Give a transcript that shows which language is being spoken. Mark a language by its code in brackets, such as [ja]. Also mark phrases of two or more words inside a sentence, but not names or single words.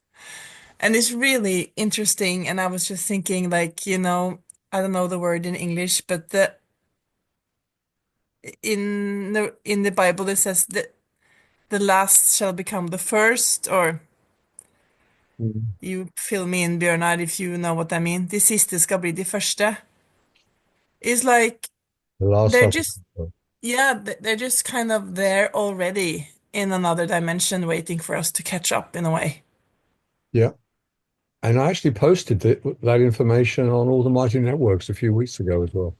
[en] And it's really interesting. And I was just thinking, like, I don't know the word in English, but in the Bible it says that the last shall become the first, or Mm. you fill me in, Bjørnar, if you know what I mean. [no] De siste skal bli de første. [en] It's like The last they're supper. just, yeah, they're just kind of there already in another dimension, waiting for us to catch up in a way. Yeah. And I actually posted that information on all the mighty networks a few weeks ago as well.